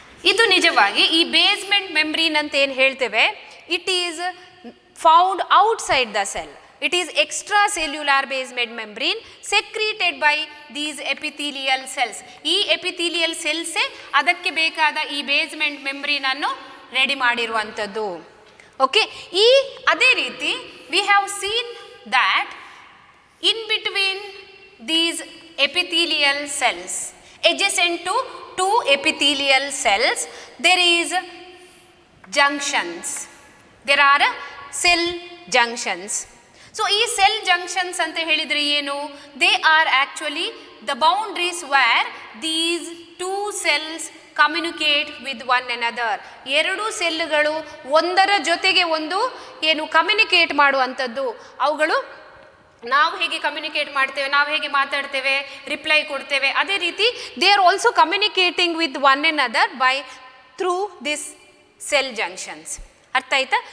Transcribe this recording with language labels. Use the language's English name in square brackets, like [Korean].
[Kannada] ಇದು ನಿಜವಾಗಿ ಈ ಬೇಸ್ಮೆಂಟ್ ಮೆಂಬ್ರೀನ್ ಅಂತ ಏನು ಹೇಳ್ತೇವೆ, [English] It is found outside the cell. It is extracellular basement membrane secreted by these epithelial cells. [Kannada] ಈ epithelial cells ಅದಕ್ಕೆ ಬೇಕಾದ ಈ ಬೇಸ್ಮೆಂಟ್ ಮೆಂಬ್ರೀನ್ ಅನ್ನು ರೆಡಿ ಮಾಡಿರುವಂಥದ್ದು. ಓಕೆ, ಈ ಅದೇ ರೀತಿ [English] we have seen that in between these epithelial cells, adjacent to two epithelial cells, there is junctions. There are cell junctions. [Kannada] So ಈ ಸೆಲ್ ಜಂಕ್ಷನ್ಸ್ ಅಂತ ಹೇಳಿದರೆ ಏನು? [English] They are actually the boundaries where these two cells communicate with one another. [Kannada] ಎರಡು ಸೆಲ್ಗಳು ಒಂದರ ಜೊತೆಗೆ ಒಂದು ಏನು communicate ಮಾಡುವಂಥದ್ದು. ಅವುಗಳು ನಾವು ಹೇಗೆ ಕಮ್ಯುನಿಕೇಟ್ ಮಾಡ್ತೇವೆ, ನಾವು ಹೇಗೆ ಮಾತಾಡ್ತೇವೆ, ರಿಪ್ಲೈ ಕೊಡ್ತೇವೆ, ಅದೇ ರೀತಿ [English] They are also communicating with one another by through this cell junctions. [Kannada] ಅರ್ಥ ಆಯ್ತಾ?